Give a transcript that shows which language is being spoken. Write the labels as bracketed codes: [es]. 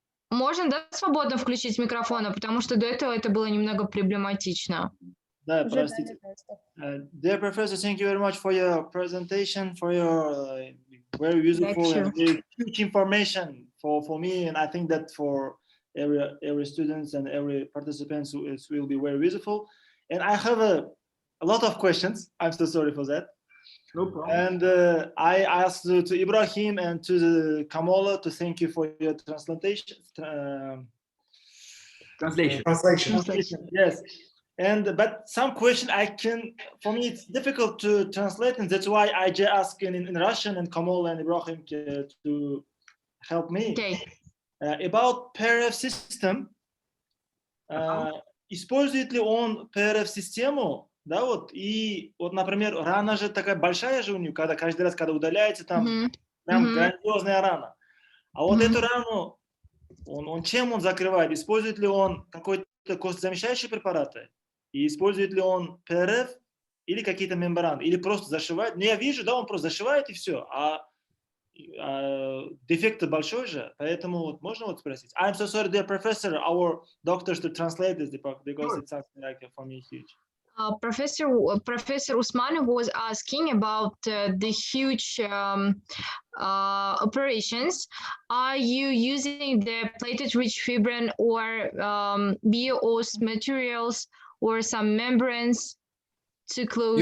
[ru] Можно, да, свободно включить микрофон, потому что до этого это было немного проблематично. Да, простите. [en] Dear Professor, thank you very much for your presentation, for your very useful and very huge information for me, and I think that for every students and every participants, it will be very useful. And I have a lot of questions. I'm so sorry for that. No problem. And I asked to Ibrahim and to Kamola to thank you for your translation. Translation. Yes. But some question for me it's difficult to translate, and that's why I just ask in Russian and Kamola and Ibrahim to help me. Okay. About PRF system. [ru] Использует ли он PRF-систему? Да, вот, и вот, например, рана же такая большая же у нее, когда каждый раз, когда удаляется, там прям грандиозная рана. А вот эту рану, чем он закрывает? Использует ли он какой-то костозамещающие препараты? И использует ли он ПРФ или какие-то мембраны? Или просто зашивает? Ну, я вижу, да, он просто зашивает и все. А дефект большой же, поэтому вот можно вот спросить. [en] I'm so sorry, dear professor, our doctors to translate this because it's something like for me huge. Professor Usmanov was asking about the huge operations. Are you using the plated-rich fibrin or bio-oss materials or some membranes to close?